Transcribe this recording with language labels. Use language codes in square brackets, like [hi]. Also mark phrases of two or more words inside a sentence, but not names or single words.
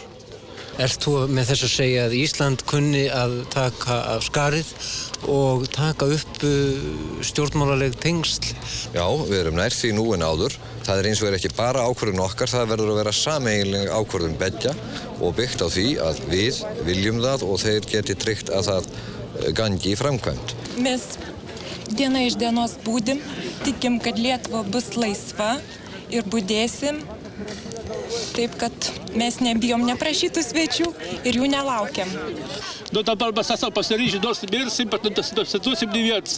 [is] Ert þú með þess að segja að Ísland kunni að taka af skarið og taka upp stjórnmálaleg tengsl? Já, við erum nær því nú en áður. Það er eins og ekki bara ákvörðun okkar, það verður að vera sameiginleg ákvörðun beggja og byggt á því að við viljum það og þeir geti tryggt að það gangi í framkvæmd. [lt] Mes diena iš dienos būdim, tikim, kad Lietuva bus laisva ir budėsim, taip kad mes nebijom neprašytų svečių ir jų nelaukiam. Dabar mes esame pasiryžę nors mirsim, bet nesituosim nė vietos.